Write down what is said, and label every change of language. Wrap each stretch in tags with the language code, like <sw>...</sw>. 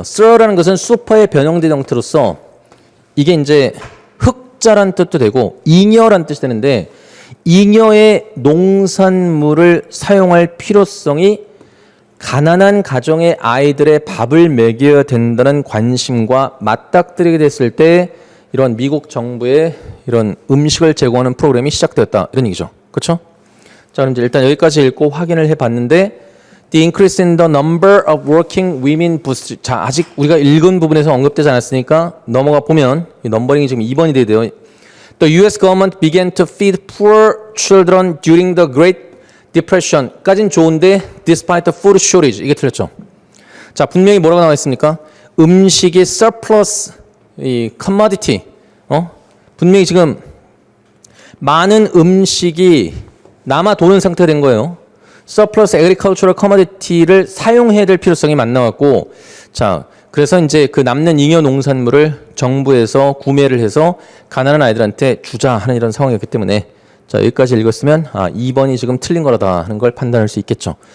<ko>sur라는 것은 슈퍼의 변형된 형태로서, 이게 이제 흑자란 뜻도 되고 잉여란 뜻이 되는데, 잉여의 농산물을 사용할 필요성이 가난한 가정의 아이들의 밥을 먹여야 된다는 관심과 맞닥뜨리게 됐을 때 이런 미국 정부의 이런 음식을 제공하는 프로그램이 시작되었다. 이런 얘기죠. 그렇죠? 자, 그럼 이제 일단 여기까지 읽고 확인을 해봤는데</ko> <en>The increase in the number of working women boosts.</en> <ko>자, 아직 우리가 읽은 부분에서 언급되지 않았으니까 넘어가 보면 이 넘버링이 지금 2번이 돼야 돼요.</ko> <en>The US government began to feed poor children during the Great Depression.</en> <ko>까진 좋은데</ko> <en>despite the food shortage.</en> <ko>이게 틀렸죠. 자, 분명히 뭐라고 나와 있습니까? 음식이 surplus, 이 commodity. 분명히 지금 많은 음식이 남아 도는 상태가 된 거예요.</ko> <en>surplus agricultural commodity</en> <ko>를 사용해야 될 필요성이 만나왔고, 자, 그래서 이제 그 남는 잉여 농산물을 정부에서 구매를 해서 가난한 아이들한테 주자 하는 이런 상황이었기 때문에 자, 여기까지 읽었으면 2번이 지금 틀린 거라다 하는 걸 판단할 수 있겠죠.</ko>